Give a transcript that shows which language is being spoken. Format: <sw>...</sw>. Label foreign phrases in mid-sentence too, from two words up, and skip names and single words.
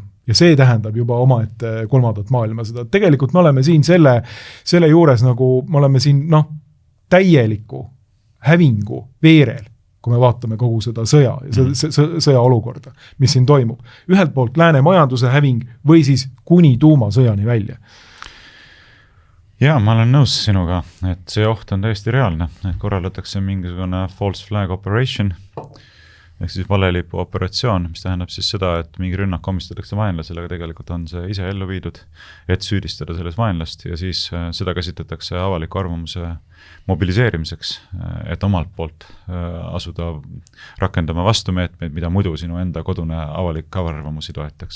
<et>Ja see tähendab juba omaette kolmandat maailma seda. Tegelikult me oleme siin selle juures nagu, me oleme siin täieliku hävingu veerel, kui me vaatame kogu seda sõja olukorda, mis siin toimub. Ühelt poolt lääne majanduse häving või siis kuni tuumasõjani välja. Jaa, ma olen nõus sinuga, et see oht on täiesti reaalne, et korraldatakse mingisugune</et> <en>false flag operation,</en> <et>ehk siis valelipu operatsioon, mis tähendab siis seda, et mingi rünnak omistatakse vaenlasele, aga tegelikult on see ise ellu viidud, et süüdistada selles vaenlast ja siis seda käsitletakse avaliku arvamuse mobiliseerimiseks, et omalt poolt asuda rakendama vastumeetmeid, mida muidu sinu enda kodune avalik arvamusi toetaks.</et>